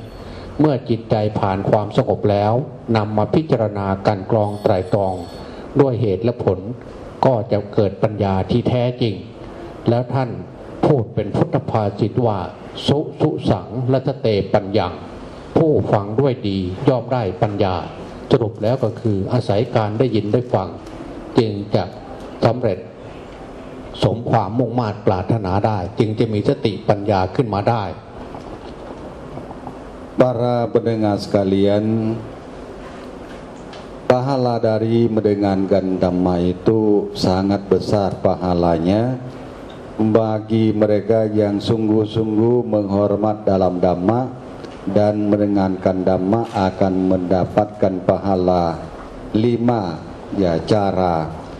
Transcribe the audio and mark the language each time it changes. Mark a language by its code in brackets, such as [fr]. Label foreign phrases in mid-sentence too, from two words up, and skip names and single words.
[th] เมื่อจิตใจผ่านความสงบแล้วนำมาพิจารณากันกรองไตร่ตรองด้วยเหตุและผลก็จะเกิดปัญญาที่แท้จริงแล้วท่านพูดเป็นพุทธภาษิตว่า [pi] สุสังรัตเตปัญญัง [th] ผู้ฟังด้วยดีย่อมได้ปัญญาสรุปแล้วก็คืออาศัยการได้ยินได้ฟังจึงจะสำเร็จสมความมุ่งมา่ปรารถนาได้จึงจะมีสติปัญญาขึ้นมาได้ [id] Para pendengar sekalian, pahala dari mendengarkan dhamma itu sangat besar pahalanya bagi mereka yang sungguh-sungguh menghormat dalam dhamma dan mendengarkan dhamma akan mendapatkan pahala 5 ya cara.